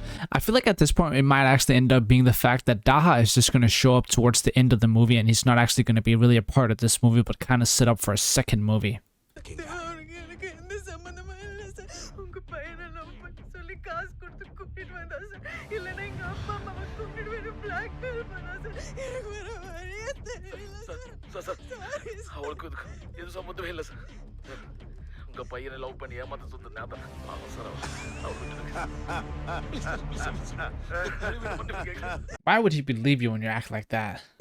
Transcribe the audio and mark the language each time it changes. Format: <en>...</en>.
<en>I feel like at this point it might actually end up being the fact that Daha is just going to show up towards the end of the movie and he's not actually going to be really a part of this movie but kind of set up for a second movie.</en> <ta>இருக்கீங்க? அவனுக்கு எனக்கு எந்த சம்பந்தமும் இல்லை sir. உங்க பையனை love பண்ணி சொல்லி காசு கொடுத்து கூட்டிட்டு வந்தா சார். இல்லைன்னா எங்க அப்பா அம்மாவை கூட்டிட்டு போய் பிளாக்மெயில் பண்ணா சார். எனக்கு வேற வழியே தெரியல சார். சார் அவளுக்கு எது சம்மந்தமே இல்லை சார். உங்க பையனை லவ் பண்ணி ஏமாத்த சொந்த ஞாபகம் sir.</ta> <en>Why would he believe you when you act like that?</en>